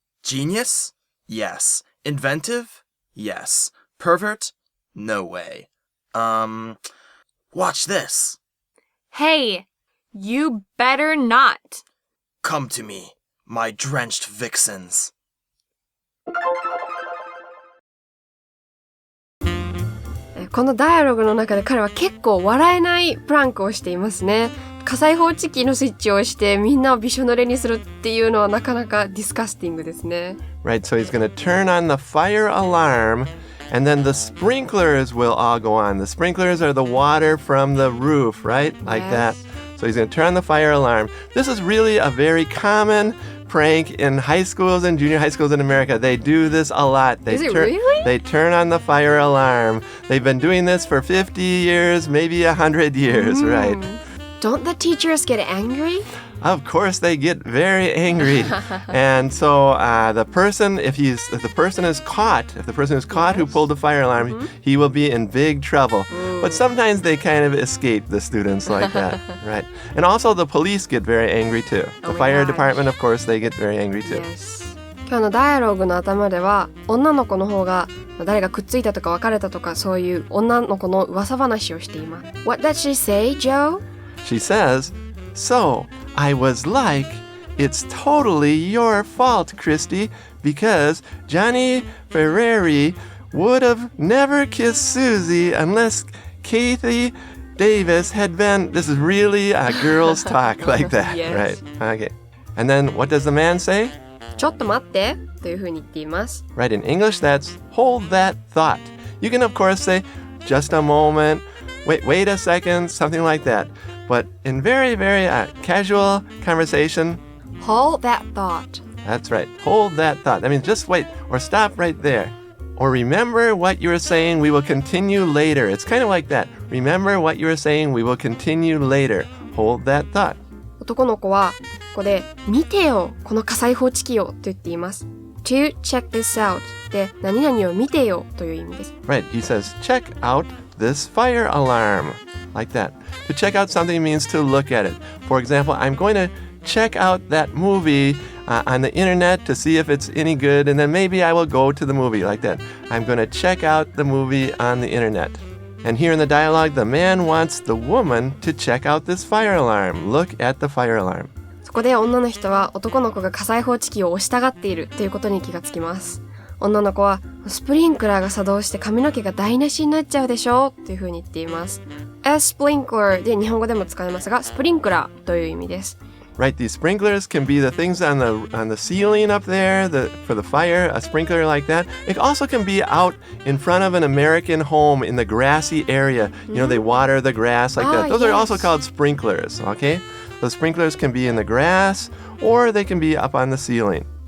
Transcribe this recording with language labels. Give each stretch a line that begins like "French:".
English: Genius? Yes. Inventive? Yes. Pervert? No way. Watch this. Hey, you better not. Come to me, my drenched vixens.
Japanese: このダイアログの中で彼は結構笑えないプランクをしていますね。火災報知器のスイッチを押してみんなをびしょ濡れにするっていうのはなかなかディスカスティングですね。
English: Right, so he's going to turn on the fire alarm and then the sprinklers will all go on. The sprinklers are the water from the roof, right? Like that. So he's going to turn on the fire alarm. This is really a very common prank in high schools and junior high schools in America. They do this a lot. Is it really? They turn on the fire alarm. They've been doing this for 50 years, maybe 100 years, right? Don't the teachers get angry? Of course, they get very angry. And so the person is caught who pulled the fire alarm, he will be in big trouble. But sometimes they kind of escape the students like that, right? And also the police get very angry too. The fire department, of course, they get very angry too. Yes.
Japanese: 今日のダイアログの頭では女の子の方が誰がくっついたとか別れたとかそういう女の子の噂話をしています。
English: What does she say, Joe? She says, "So, I was like, it's totally your fault, Christy, because Johnny Ferreri would have never kissed Susie unless Kathy Davis had been..." This is really a girl's talk like that, Yes. right? Okay. And then what does the man say?
Japanese: ちょっと待ってというふうに言っています。
English: Right, in English, that's hold that thought. You can, of course, say just a moment, wait a second, something like that. But in very, very casual conversation, Hold that thought. that's right, hold that thought. That means just wait or stop right there. Or remember what you were saying, we will continue later. It's kind of like that. Remember what you were saying, we will continue later. Hold that thought.
Japanese: 男の子はここで見てよこの火災報知器をと言っています。
English: To check this out
Japanese: で何々を見てよという意味です。
English: Right, he says, check out this fire alarm. Like that. To check out something means to look at it. For example, I'm going to check out that movie on the internet to see if it's any good, and then maybe I will go to the movie, like that. I'm going to check out the movie on the internet. And here in the dialogue, the man wants the woman to check out this fire alarm. Look at the fire alarm.
Japanese: そこで女の人は男の子が火災報知器を押したがっているということに気がつきます。女の子はスプリンクラーが作動して髪の毛が台無しになっちゃうでしょというふうに言っています。 A sprinkler で日本語でも使えますが、スプリンクラーという意味です。
English: Right, these sprinklers can be the things on the ceiling up there for the fire, a sprinkler like that. It also can be out in front of an American home in the grassy area. You know, they water the grass like that. Those are also called sprinklers, okay? The sprinklers can be in the grass or they can be up on the ceiling.